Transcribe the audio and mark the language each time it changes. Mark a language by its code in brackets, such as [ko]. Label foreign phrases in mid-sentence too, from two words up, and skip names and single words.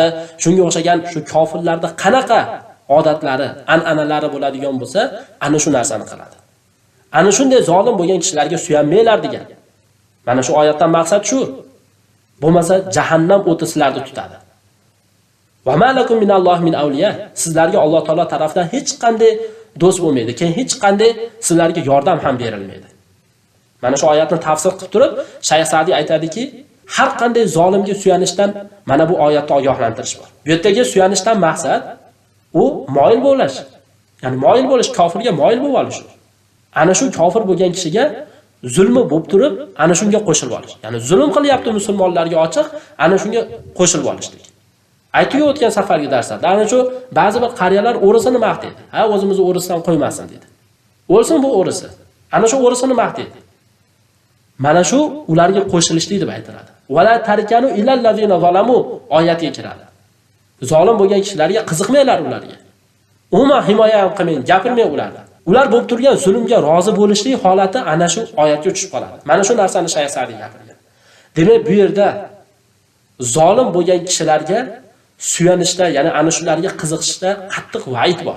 [uz] Shunga o'xshagan shu kofirlarning qanaqa odatlari, an'analari bo'ladigan bo'lsa, ana shu narsani qiladi. Ana shunday zolim bo'lgan kishilarga suyanmanglar degan. Mana shu oyatdan maqsad shu. Bo'lmasa jahannam o'ti sizlarni tutadi. [ar] وما لكم من الله من أولياء. [uz] Sizlarga Alloh taolo tomonidan hech qanday do'st bo'lmaydi, keyin hech qanday sizlarga yordam ham berilmaydi. Mana shu oyatni tafsir qilib turib, Shayx Sa'diy aytadiki, har qanday zolimga suyanishdan mana bu oyatda ogohlantirish bor. Bu yerdagi suyanishdan maqsad u moyil bo'lish. Ya'ni moyil bo'lish, kofirga moyil bo'lib olish. Ana shu kofir bo'lgan kishiga zulmi bo'lib turib, ana shunga qo'shilib olish. Ya'ni zulm qilyapti musulmonlarga ochiq, ana shunga qo'shilib olishlik. Aytib o'tgan safargi darslarda ana shu ba'zi bir qariyalar o'risini maqtaydi. Ha, o'zimizni o'risdan qo'ymasin dedi. O'lsin bu o'risi. Ana shu o'risini maqtaydi. Mana shu ularga qo'shilishlik deb aytiladi. [ar] ولا تركنوا إلى الذين ظلموا [uz] oyatiga kiradi. Zolim bo'lgan kishilarga qiziqmanglar ularga. Umuman himoya ham qilmang, gapirmang ularga. Ular bo'lib turgan zulmga rozi bo'lishlik holati ana shu oyatga tushib qoladi. Mana shu narsani Shayx Sa'diy gapirgan. Demak, bu yerda zolim bo'lgan kishilarga suyanishda, ya'ni ana shularga qiziqishda qattiq va'id bor.